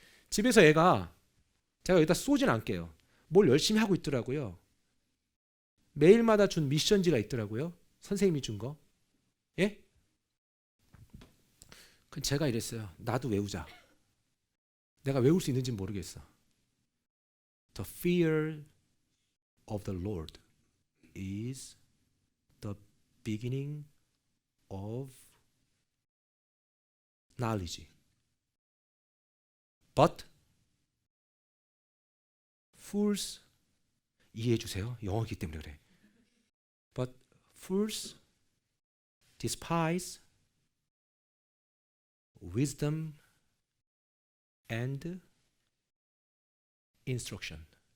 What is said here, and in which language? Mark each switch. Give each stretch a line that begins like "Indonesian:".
Korean: 집에서 애가 제가 여기다 쏘진 않게요. 뭘 열심히 하고 있더라고요. 매일마다 준 미션지가 있더라고요. 선생님이 준 거. 예? 그럼 제가 이랬어요. 나도 외우자. 내가 외울 수 있는지는 모르겠어.
English: The fear of the Lord is the beginning of knowledge. But fools,
Korean: 이해해 주세요. 영어이기 때문에 그래.
English: But fools despise wisdom and instruction.